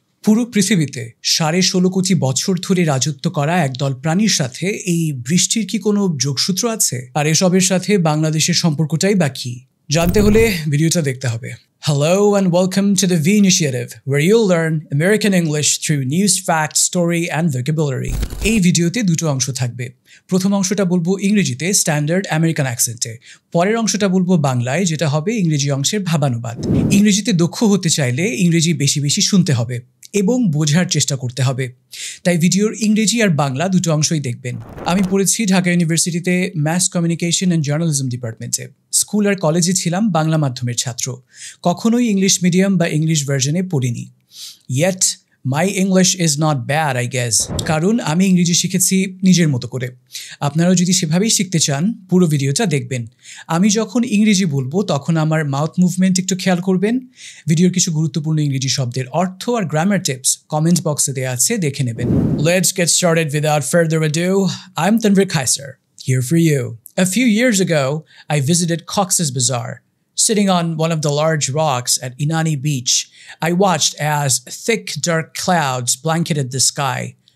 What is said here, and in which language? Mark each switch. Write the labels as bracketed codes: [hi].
[bn] পুরো পৃথিবীতে 16.5 কোটি বছর ধরে রাজত্ব করা একদল প্রাণীর সাথে এই বৃষ্টির কি কোনো যোগসূত্র আছে? আর এসবের সাথে বাংলাদেশের সম্পর্কটাই বা কি? জানতে হলে ভিডিওটা দেখতে হবে। [en] Hello and welcome to the V Initiative, where you'll learn American English through news, fact, story and vocabulary. [bn] এই ভিডিওতে দুটো অংশ থাকবে। প্রথম অংশটা বলবো ইংরেজিতে স্ট্যান্ডার্ড আমেরিকান অ্যাকসেন্টে। পরের অংশটা বলবো বাংলায়, যেটা হবে ইংরেজি অংশের ভাবানুবাদ। ইংরেজিতে দক্ষ হতে চাইলে ইংরেজি বেশি বেশি শুনতে হবে এবং বোঝার চেষ্টা করতে হবে। তাই ভিডিওর ইংরেজি আর বাংলা দুটো অংশই দেখবেন। আমি পড়েছি ঢাকা ইউনিভার্সিটিতে ম্যাস কমিউনিকেশন অ্যান্ড জার্নালিজম ডিপার্টমেন্টে। স্কুল আর কলেজে ছিলাম বাংলা মাধ্যমের ছাত্র। কখনোই ইংলিশ মিডিয়াম বা ইংলিশ ভার্জনে পড়িনি। [en] Yet my English is not bad, I guess. [bn] কারণ আমি ইংরেজি শিখেছি নিজের মতো করে। আপনারাও যদি সেভাবেই শিখতে চান, পুরো ভিডিওটা দেখবেন। আমি যখন ইংরেজি বলবো তখন আমার মাউথ মুভমেন্ট একটু খেয়াল করবেন। ভিডিওর কিছু গুরুত্বপূর্ণ ইংরেজি শব্দের অর্থ আর গ্রামার টিপস কমেন্ট বক্সে দেওয়া আছে, দেখে নেবেন। [en] Let's get started without further ado. I'm Tanvir Kaiser, here for you. A few years ago, I visited Cox's Bazar. Sitting on one of the large rocks at Inani Beach, I watched as thick, dark clouds blanketed the sky.